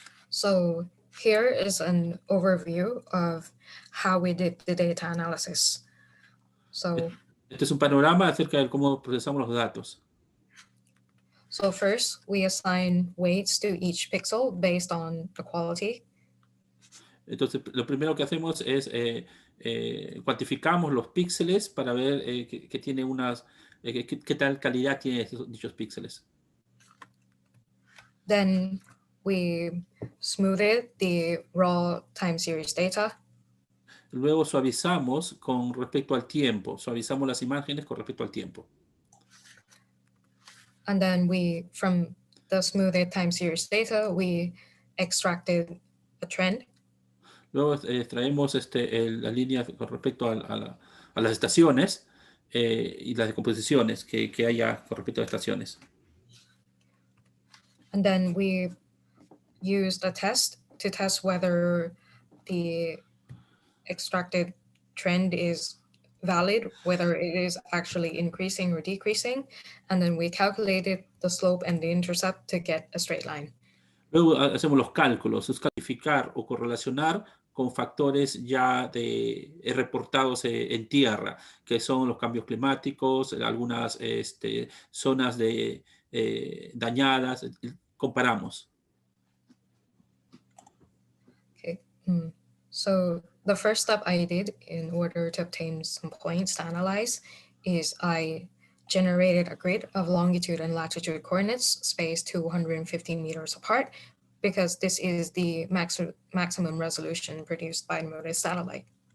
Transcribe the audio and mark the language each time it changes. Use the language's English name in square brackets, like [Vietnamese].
[English] So here is an overview of how we did the data analysis. So [Spanish] Este es un panorama acerca de cómo procesamos los datos. [English] So first, we assign weights to each pixel based on the quality. [Spanish] Entonces, lo primero que hacemos es cuantificamos los píxeles para ver que tiene qué tal calidad tienen dichos píxeles. [English] Then we smoothed the raw time series data. [Spanish] Luego suavizamos con respecto al tiempo, suavizamos las imágenes con respecto al tiempo. [English] And then from the smoothed time series data, we extracted a trend. [Spanish] Luego extraemos las líneas con respecto a las estaciones y las decomposiciones que haya con respecto a estaciones. [English] And then we used a test to test whether the extracted trend is valid, whether it is actually increasing or decreasing. And then we calculated the slope and the intercept to get a straight line. [Spanish] Luego hacemos los cálculos, es calificar o correlacionar con factores ya reportados en tierra, que son los cambios climáticos, algunas zonas dañadas, comparamos. [English] Okay. So the first step I did in order to obtain some points to analyze is I generated a grid of longitude and latitude coordinates spaced 215 meters apart, because this is the maximum resolution produced by the MODIS satellite.